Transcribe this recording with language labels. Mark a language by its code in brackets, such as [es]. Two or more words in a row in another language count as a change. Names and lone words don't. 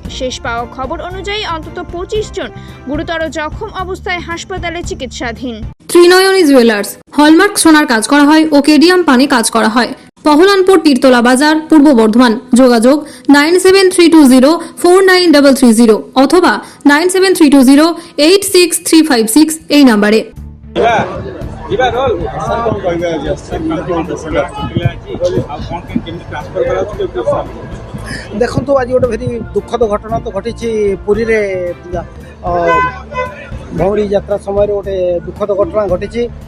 [bn] শেষ পাওয়া খবর অনুযায়ী অন্তত 25 জন গুরুতর জখম অবস্থায় হাসপাতালে চিকিৎসাধীন। ত্রিনয়নী জুয়েলার্স হলমার্ক সোনার কাজ করা হয় ও কেডিয়াম পানি কাজ করা হয়। পহলানপুর তীরতলা বাজার, পূর্ব বর্ধমান। যোগাযোগ 9732049330 অথবা 9732086356 এই নম্বরে। [or] ଦେଖନ୍ତୁ ଆଜି ଗୋଟେ ଭେରି ଦୁଃଖଦ ଘଟଣା ତ ଘଟିଛି ପୁରୀରେ। ଭଉଁରୀ ଯାତ୍ରା ସମୟରେ ଗୋଟେ ଦୁଃଖଦ ଘଟଣା ଘଟିଛି।